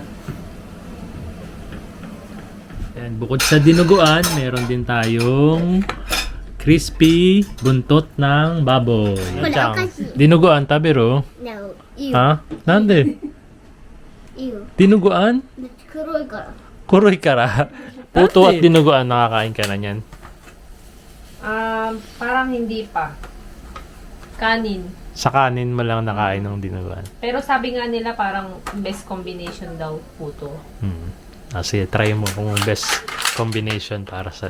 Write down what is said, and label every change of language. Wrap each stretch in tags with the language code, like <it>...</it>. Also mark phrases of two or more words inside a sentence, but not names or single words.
<tl>And bukod sa dinuguan, meron din tayong crispy buntot ng baboy. Wala kasi. Dinuguan, tabiro.</tl> <ja>No. Iyo. はぁ？何で? Iyo.</ja> <tl>Dinuguan?</tl> <ja>黒いから。黒いから.</ja> <tl>Puto at dinuguan, nakakain ka na niyan. Parang hindi pa. Kanin. Sa kanin mo lang nakain ng dinuguan. Pero sabi nga nila parang</tl> <en>best combination</en> <tl>daw puto. Sige, try mo kung</tl> <en>best combination</en> <tl>para sa...</tl>